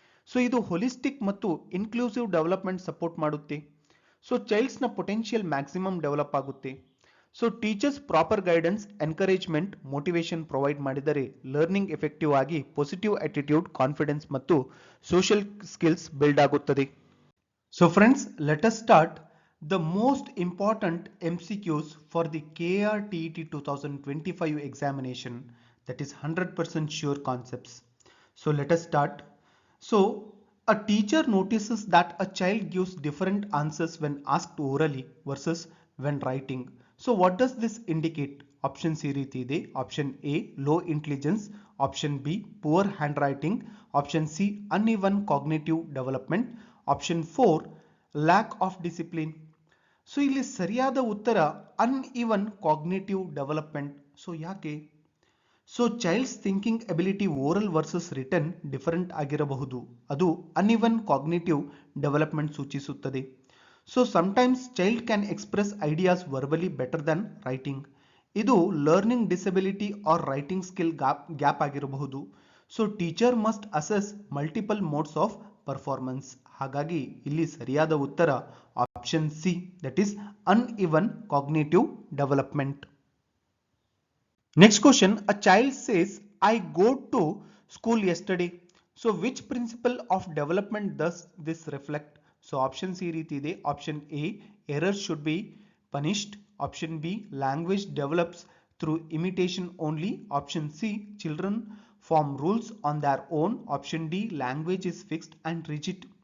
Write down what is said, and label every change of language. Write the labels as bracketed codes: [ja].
[kn] So ಇದು holistic ಮತ್ತು inclusive development support ಮಾಡುತ್ತೆ. ಸೊ ಚೈಲ್ಡ್ಸ್ ನ ಪೊಟೆನ್ಷಿಯಲ್ ಮ್ಯಾಕ್ಸಿಮಮ್ ಡೆವಲಪ್ ಆಗುತ್ತೆ. So teachers proper guidance, encouragement, motivation provide ಮಾಡಿದರೆ ಲರ್ನಿಂಗ್ ಎಫೆಕ್ಟಿವ್ ಆಗಿ ಪಾಸಿಟಿವ್ ಆಟಿಟ್ಯೂಡ್, ಕಾನ್ಫಿಡೆನ್ಸ್ ಮತ್ತು ಸೋಷಿಯಲ್ ಸ್ಕಿಲ್ಸ್ ಬಿಲ್ಡ್ ಆಗುತ್ತದೆ. [en] So friends, let us start the most important MCQs for the KRTET 2025 examination, that is 100% sure concepts. So let us start. So a teacher notices that a child gives different answers when asked orally versus when writing. So what does this indicate? [kn] Option C ರೀತಿ ಇದೆ. [en] Option A low intelligence, Option B poor handwriting, Option C uneven cognitive development, Option 4 lack of discipline. [kn] So ಇಲ್ಲಿ ಸರಿಯಾದ ಉತ್ತರ uneven cognitive development. So ಯಾಕೆ? So child's thinking ability oral versus return different ಆಗಿರಬಹುದು, ಅದು uneven cognitive development ಸೂಚಿಸುತ್ತದೆ. So [en] sometimes child can express ideas verbally better than writing, [kn] ಇದು learning disability R writing skill gap ಆಗಿರಬಹುದು. [en] So teacher must assess multiple modes of performance. [kn] ಹಾಗಾಗಿ ಇಲ್ಲಿ ಸರಿಯಾದ ಉತ್ತರ option C, [en] That is uneven cognitive development. Next question, a child says, I go to school yesterday. So which principle of development does this reflect? So option C [kn] ರೀತಿ ಇದೆ. [en] Option A errors should be punished, Option B language develops through imitation only, Option C children form rules on their own, Option D language is fixed and rigid.